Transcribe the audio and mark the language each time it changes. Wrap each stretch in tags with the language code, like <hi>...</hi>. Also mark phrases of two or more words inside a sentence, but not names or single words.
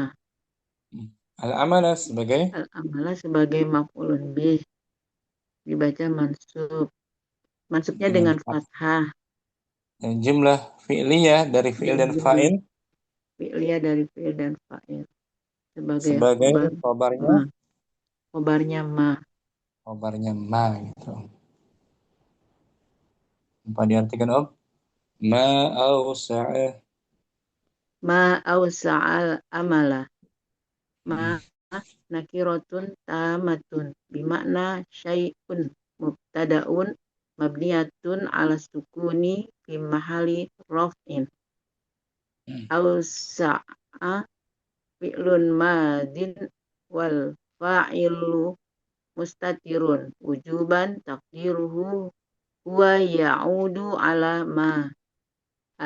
<id>al-amala sebagai Al-amala sebagai</id> <ar>مفعول به</ar> <id>dibaca mansub. Mansubnya dengan dengan fathah</id> <ar>جملة فعلية</ar> <id>dari fi'il dan dan jumlah fa'il fi'liyah dari fi'il dan fa'il sebagai sebagai khobar khobarnya, ma. Khobarnya ma. khobarnya ma gitu. Apa diartikan Om?</id> <ar>ما أوسع. ما أوسع العمل. Ma Hmm. نكرة تامة بمعنى شيء مبتدأ مبنية على السكون في محل رفع أوسع فعل ماض والفاعل مستتر وجوبا تقديره هو يعود على ما ال</ar>